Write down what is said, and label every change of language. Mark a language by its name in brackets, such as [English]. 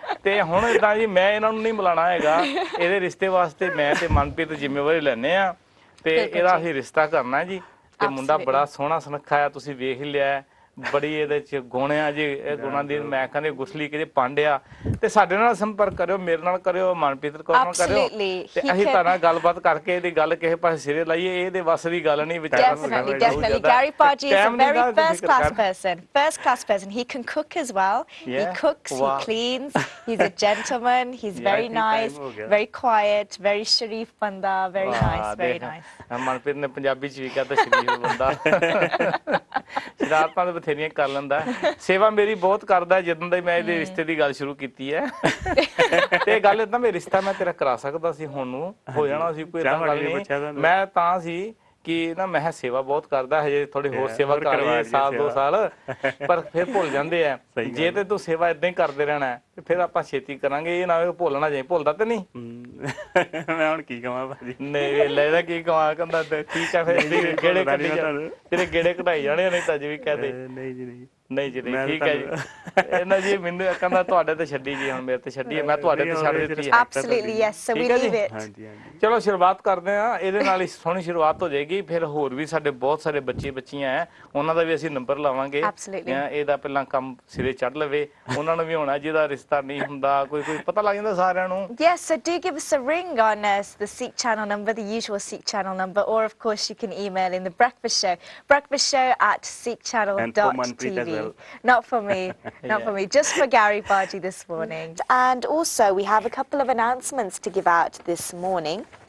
[Punjabi] ਤੇ ਹੁਣ ਏਦਾਂ ਜੀ ਮੈਂ ਇਹਨਾਂ ਨੂੰ ਨਹੀਂ ਮਿਲਾਣਾ ਹੈਗਾ, ਇਹਦੇ ਰਿਸ਼ਤੇ ਵਾਸਤੇ ਮੈਂ ਤੇ ਮਨਪ੍ਰੀਤ ਜ਼ਿੰਮੇਵਾਰੀ ਲੈਂਦੇ ਆ, ਤੇ ਇਹਦਾ ਅਸੀਂ ਰਿਸ਼ਤਾ ਕਰਨਾ ਜੀ। ਤੇ ਮੁੰਡਾ ਬੜਾ ਸੋਹਣਾ ਸੁਨੱਖਾ ਆ, ਤੁਸੀਂ ਵੇਖ ਹੀ ਲਿਆ, ਬੜੀ ਇਹਦੇ ਚ ਗੁਣ ਆ ਜੀ, ਇਹ ਗੁਣਾਂ ਦੀ ਮੈਂ ਕਹਿੰਦੇ ਗੁਸਲੀ ਕਿਤੇ ਪੰਡ ਆ। ਤੇ ਸਾਡੇ ਨਾਲ ਸੰਪਰਕ ਕਰਿਓ, ਮੇਰੇ ਨਾਲ ਕਰਿਓ, ਮਨਪ੍ਰੀਤ ਕੌਰ ਨਾਲ ਕਰਿਓ, ਤੇ ਅਸੀਂ ਤੁਹਾਡੇ ਨਾਲ ਗੱਲਬਾਤ ਕਰਕੇ ਇਹਦੀ ਗੱਲ ਕਿਸੇ ਪਾਸੇ ਸਿਰੇ ਲਾਈਏ। ਇਹਦੇ ਵੱਸ ਦੀ ਗੱਲ ਨਹੀਂ ਵਿਚਾਰਾ। [English] Definitely. Gary Paji is a very first class person. He can cook as well. He cooks, he cleans, he's a gentleman, he's very nice, very quiet, very [Punjabi] sharif banda, [English] very nice, very nice. [Punjabi] Manpreet ਨੇ ਪੰਜਾਬੀ ਚ ਵੀ ਕਹਤਾ ਸ਼ਰੀਫ ਬੰਦਾ, ਸ਼ਰਾਰਤਾਂ ਬਥੇਰੀਆਂ ਕਰ ਲੈਂਦਾ, ਸੇਵਾ ਮੇਰੀ ਬਹੁਤ ਕਰਦਾ ਜਦੋਂ ਦਾ ਮੈਂ ਇਹਦੇ ਰਿਸ਼ਤੇ ਦੀ ਗੱਲ ਸ਼ੁਰੂ ਕੀਤੀ ਹੈ। ਤੇ ਗੱਲ ਏਦਾਂ, ਮੈਂ ਰਿਸ਼ਤਾ ਮੈਂ ਤੇਰਾ ਕਰਾ ਸਕਦਾ ਸੀ, ਹੁਣ ਨੂੰ ਹੋ ਜਾਣਾ ਸੀ, ਕੋਈ ਏਦਾਂ ਗੱਲ ਨਹੀਂ। ਮੈਂ ਤਾਂ ਸੀ ਕਿ ਨਾ ਮੈਂ ਸੇਵਾ ਬਹੁਤ ਕਰਦਾ, ਹਜੇ ਥੋੜੀ ਹੋਰ ਸੇਵਾ ਕਰ ਲਈ 1-2 ਸਾਲ, ਪਰ ਫਿਰ ਭੁੱਲ ਜਾਂਦੇ ਆ। ਜੇ ਤੇ ਤੂੰ ਸੇਵਾ ਏਦਾਂ ਹੀ ਕਰਦੇ ਰਹਿਣਾ ਤੇ ਫਿਰ ਆਪਾਂ ਛੇਤੀ ਕਰਾਂਗੇ, ਇਹ ਨਾ ਭੁੱਲਣਾ ਜਾਏ। ਭੁੱਲਦਾ ਤੇ ਨਹੀਂ? ਮੈਂ ਹੁਣ ਕੀ ਕਹਾਂ ਭਾਜੀ, ਨਹੀਂ ਲੈਦਾ ਕੀ ਕਹਾਂ, ਕਹਿੰਦਾ ਠੀਕ ਆ ਫਿਰ ਗੇੜੇ ਕੱਢੀ ਜਾਣੇ, ਤੇਰੇ ਗੇੜੇ ਕਢਾਈ ਜਾਣੇ, ਨਹੀਂ ਤਾਂ ਵੀ ਕਹਦੇ ਨਹੀਂ ਜੀ ਨਹੀਂ ਨਹੀਂ ਜੀ ਨਹੀਂ, ਠੀਕ ਹੈ ਜੀ। ਇਹਨਾਂ ਜੀ ਮੈਨੂੰ ਕਹਿੰਦਾ ਤੁਹਾਡੇ ਤੇ ਛੱਡੀ ਜੀ, ਹੁਣ ਮੇਰੇ ਤੇ ਛੱਡੀ ਹੈ, ਮੈਂ ਤੁਹਾਡੇ ਤੇ ਛੱਡ ਦਿੱਤੀ ਹੈ। [English] Absolutely yes, so we leave it. [Punjabi] ਹਾਂਜੀ ਹਾਂਜੀ, ਚਲੋ ਸ਼ੁਰੂਆਤ ਕਰਦੇ ਆ, ਇਹਦੇ ਨਾਲ ਹੀ ਸੋਹਣੀ ਸ਼ੁਰੂਆਤ ਹੋ ਜਾਏਗੀ। ਫਿਰ ਹੋਰ ਵੀ ਸਾਡੇ ਬਹੁਤ ਸਾਰੇ ਬੱਚੇ ਬੱਚੀਆਂ ਹੈ, ਉਹਨਾਂ ਦਾ ਵੀ ਅਸੀਂ ਨੰਬਰ ਲਾਵਾਂਗੇ। ਇਹਦਾ ਪਹਿਲਾਂ ਕੰਮ ਸਿਰੇ ਚੜ ਲਵੇ, ਉਹਨਾਂ ਨੂੰ ਵੀ ਹੋਣਾ ਜਿਹਦਾ ਰਿਸ਼ਤਾ ਨਹੀਂ ਹੁੰਦਾ, ਕੋਈ ਪਤਾ ਲੱਗ ਜਾਂਦਾ ਸਾਰਿਆਂ ਨੂੰ। [English] Yes, so do give us a ring on the Sikh Channel number, the usual Sikh Channel number, or of course you can email in the breakfast show at sikhchannel.tv. Not for me, not for me, just for Gary Paji this morning. And also we have a couple of announcements to give out this morning.